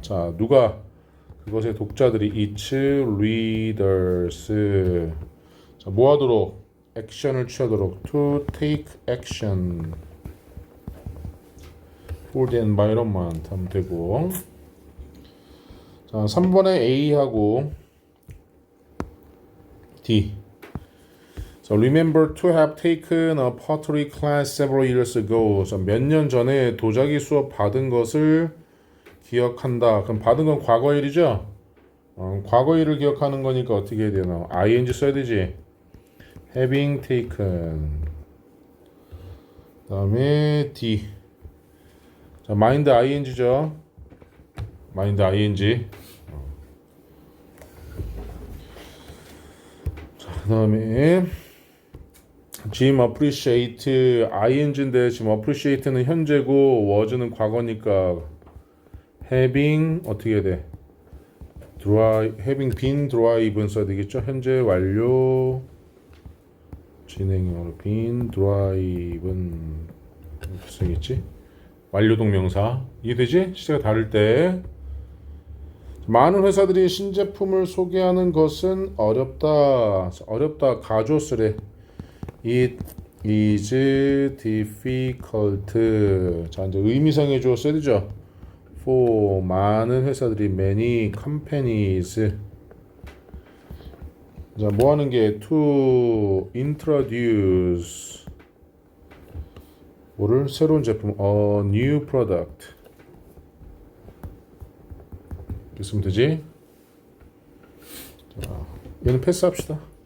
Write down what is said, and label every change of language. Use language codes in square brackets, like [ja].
[ko] 자, 누가 그것의 독자들이 [en] each readers. [ko] 자, 뭐 하도록? 액션을 취하도록 [en] to take action for the environment [ko] 하면 되고. 자, 3번에 A하고 D. [en] So remember to have taken a pottery class several years ago. [ko] 몇 년 전에 도자기 수업 받은 것을 기억한다. 그럼 받은 건 과거일이죠? 과거일을 기억하는 거니까 어떻게 해야 되나? [en] ing [ko] 써야 되지. [en] having taken. [ko] 그 다음에 D. 자, mind ing죠. mind ing. 자, 그 다음에 Jim appreciate ing인데 지금 appreciate는 현재고 was는 과거니까 having 어떻게 해야 돼? [en] having been driven [ko] 써야 되겠죠? 현재 완료 진행형으로 [en] been driven [ko] 이렇게 써야겠지? 완료 동명사 이해되지? 시제가 다를 때 많은 회사들이 신제품을 소개하는 것은 어렵다. 가조 쓰래. [en] It is difficult. [ko] 자, 이제 의미상의 주어 써야 되죠. [en] For [ko] 많은 회사들이 [en] many companies. [ko] 자, 뭐 하는 게 [en] to introduce [ko] 뭐를 새로운 제품 [en] a new product. [ko] 이렇게 쓰면 되지. 자, 얘는 패스합시다.